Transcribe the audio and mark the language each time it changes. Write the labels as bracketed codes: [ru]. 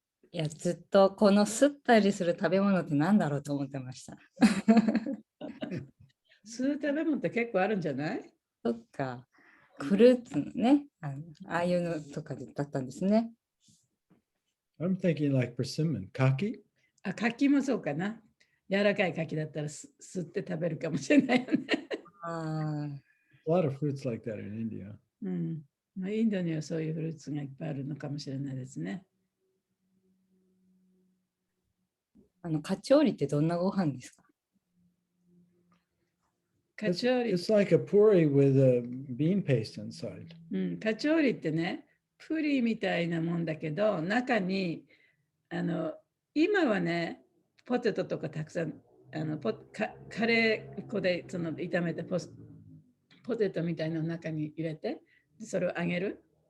[ja] いや、ずっとこの吸ったりする食べ物って何だろうと思ってました。吸う食べ物って結構あるんじゃない？そっか。フルーツのね、ああいうのとかだったんですね。 [en] I'm thinking like persimmon, kaki. [ja] 柿もそうかな。柔らかい柿だったら吸って食べるかもしれないよね。 [en] A lot of fruits like that in India. [ja] まあ、インドにはそういうフルーツがいっぱいあるのかもしれないですね。カチョーリってどんなご飯ですか？カチョーリ。 [en] It's like a puri with a bean paste inside. [ja] カチョーリってね、プリみたいなもんだけど、中に今はね、ポテトとかたくさんカレー粉でその炒めたポテトみたいなの中に入れて、でそれを揚げる。